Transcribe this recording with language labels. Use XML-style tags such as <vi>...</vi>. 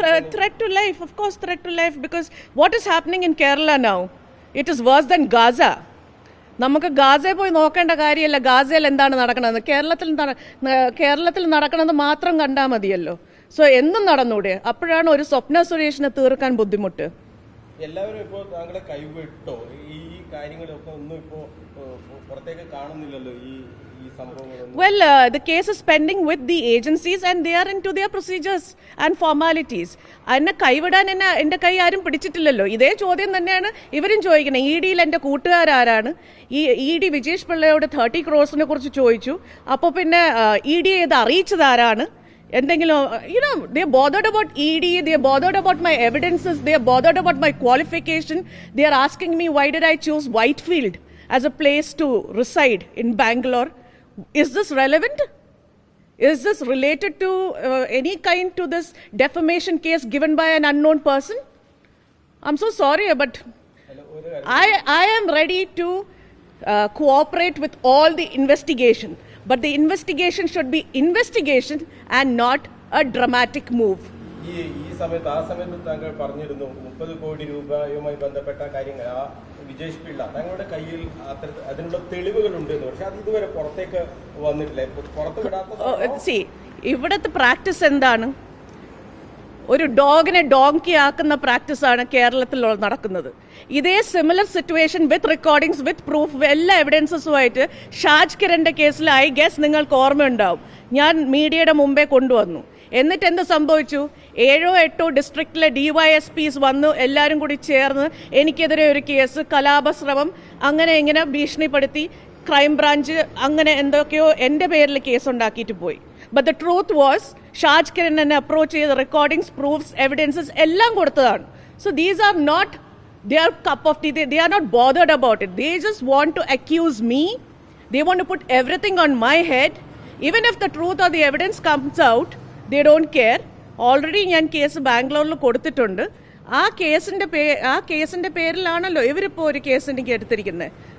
<en>Threat to life, of course, threat to life, because what is happening in Kerala now, it is worse than Gaza.</en> <ml>നമുക്ക് ഗാസയിൽ പോയി നോക്കേണ്ട കാര്യമല്ല ഗാസയിൽ എന്താണ് നടക്കണത്. കേരളത്തിൽ നടക്കണത് മാത്രം കണ്ടാൽ മതിയല്ലോ. സോ എന്നും നടന്നൂടെ? അപ്പോഴാണ് ഒരു സ്വപ്ന സുരേഷിനെ തീർക്കാൻ ബുദ്ധിമുട്ട്. എല്ലാവരും ഇപ്പോൾ താങ്കളെ കൈവിട്ടോ? ഈ കാര്യങ്ങളൊക്കെ ഒന്നും ഇപ്പോൾ പുറത്തേക്ക് കാണുന്നില്ലല്ലോ.</ml> <en>Well, the case is pending with the agencies and they are into their procedures and formalities.</en> <ml>എന്നെ കൈവിടാൻ എൻ്റെ കൈ ആരും പിടിച്ചിട്ടില്ലല്ലോ. ഇതേ ചോദ്യം തന്നെയാണ് ഇവരും ചോദിക്കുന്നത്. ED-യിൽ എൻ്റെ കൂട്ടുകാരാരാണ്? ഈ ED വിജേഷ് പിള്ളയോട് 30 crores കുറിച്ച് ചോദിച്ചു. അപ്പോൾ പിന്നെ ED ഇത് അറിയിച്ചത് ആരാണ്? എന്തെങ്കിലും</ml> <en>they are bothered about ED, they are bothered about my evidences, they are bothered about my qualification. They are asking me why did I choose Whitefield as a place to reside in Bangalore. Is this relevant? Is this related to any kind to this defamation case given by an unknown person? I'm so sorry, but I am ready to cooperate with all the investigation. But the investigation should be investigation and not a dramatic move.</en> <ml>ഈ സമയത്ത് താങ്കൾ പറഞ്ഞിരുന്നു 30 കോടി രൂപയുമായി ബന്ധപ്പെട്ട കാര്യങ്ങൾ വിജേഷ് പിള്ള തങ്ങളുടെ കയ്യിൽ അതിനുള്ള തെളിവുകളുണ്ട് എന്ന്. പക്ഷെ അത് ഇതുവരെ പുറത്തേക്ക് വന്നിട്ടില്ല. പുറത്ത് വിടാത്ത ഇവിടുത്തെ പ്രാക്ടീസ് എന്താണ്? ഒരു ഡോഗിനെ ഡോങ്കി ആക്കുന്ന പ്രാക്ടീസാണ് കേരളത്തിൽ നടക്കുന്നത്. ഇതേ</ml> <en>similar situation with recordings, with proof,</en> <ml>എല്ലാ എവിഡൻസസുമായിട്ട് ഷാജ് കിരണിന്റെ കേസിൽ</ml> <en>I guess</en> <ml>നിങ്ങൾക്ക് ഓർമ്മയുണ്ടാവും, ഞാൻ മീഡിയയുടെ മുമ്പേ കൊണ്ടുവന്നു. എന്നിട്ട് എന്ത് സംഭവിച്ചു? 7-8 ഡിസ്ട്രിക്റ്റിലെ DYSPs വന്നു, എല്ലാവരും കൂടി ചേർന്ന് എനിക്കെതിരെ ഒരു കേസ്, കലാപശ്രമം, അങ്ങനെ ഇങ്ങനെ ഭീഷണിപ്പെടുത്തി ക്രൈംബ്രാഞ്ച് അങ്ങനെ എന്തൊക്കെയോ എൻ്റെ പേരിൽ കേസ് ഉണ്ടാക്കിയിട്ട് പോയി.</ml> <en>but the truth was</en> <ml>Shaj Kiran എന്നെ അപ്രോച്ച് ചെയ്ത റെക്കോർഡിങ്സ്, പ്രൂഫ്സ്, എവിഡൻസസ് എല്ലാം കൊടുത്തതാണ്.</ml> <en>So these are not their cup of tea. They are not bothered about it. They just want to accuse me. They want to put everything on my head. Even if the truth or the evidence comes out, they don't care. Already</en> <ml>ഞാൻ case ബാംഗ്ലൂരിൽ കൊടുത്തിട്ടുണ്ട്. ആ കേസിന്റെ പേരിലാണല്ലോ ഇവരിപ്പോൾ ഒരു case എനിക്ക് എടുത്തിരിക്കുന്നത്.</ml>